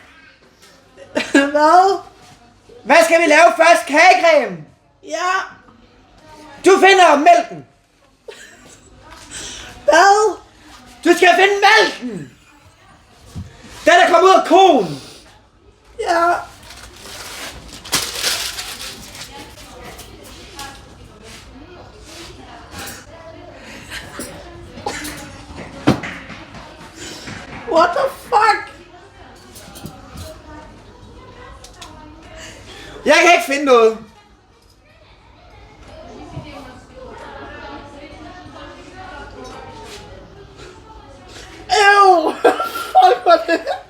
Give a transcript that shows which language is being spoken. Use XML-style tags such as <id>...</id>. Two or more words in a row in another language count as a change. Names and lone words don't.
<da>Hvad? Hvad skal vi lave først? Kagecreme? Ja. Du finder mælken. Hvad? Du skal finde mælken. Den er kommet ud af koen. Ja.</da> <en>What the fuck?</en> <da>Jeg kan ikke finde noget. Ew! Fuck, hvor det?</da>